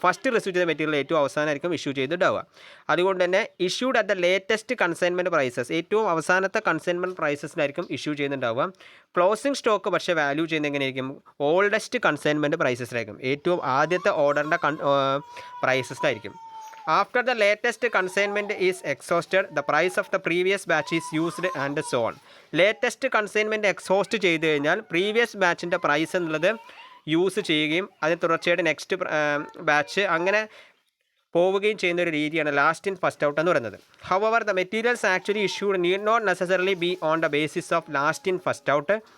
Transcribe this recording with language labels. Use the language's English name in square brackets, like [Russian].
[Malayalam] First receive ചെയ്ത material ഏറ്റവും അവസാനമായിരിക്കും issue ചെയ്തിട്ടുണ്ടാവുക. അതുകൊണ്ട് തന്നെ [English] issued at the latest consignment prices, [Malayalam] ഏറ്റവും അവസാനത്തെ കൺസൈൻമെൻറ്റ് പ്രൈസസിനായിരിക്കും ഇഷ്യൂ ചെയ്യുന്നുണ്ടാവുക. ക്ലോസിംഗ് സ്റ്റോക്ക് പക്ഷേ വാല്യൂ ചെയ്യുന്നത് എങ്ങനെയായിരിക്കും? ഓൾഡസ്റ്റ് കൺസൈൻമെൻറ്റ് പ്രൈസസിലായിരിക്കും, ഏറ്റവും ആദ്യത്തെ ഓർഡറിൻ്റെ പ്രൈസസിലായിരിക്കും. [English] After the latest consignment is exhausted, the price of the previous batch is used and so on. [Malayalam] Latest consignment exhaust ചെയ്ത് കഴിഞ്ഞാൽ പ്രീവിയസ് ബാച്ചിൻ്റെ പ്രൈസ് എന്നുള്ളത് യൂസ് ചെയ്യുകയും അതിന് തുടർച്ചയായിട്ട് നെക്സ്റ്റ് ബാച്ച് അങ്ങനെ പോവുകയും ചെയ്യുന്ന ഒരു രീതിയാണ് ലാസ്റ്റ് ഇൻ ഫസ്റ്റ് ഔട്ട് എന്ന് പറയുന്നത്. [English] However the materials actually issued need not necessarily be on the basis of last in first out.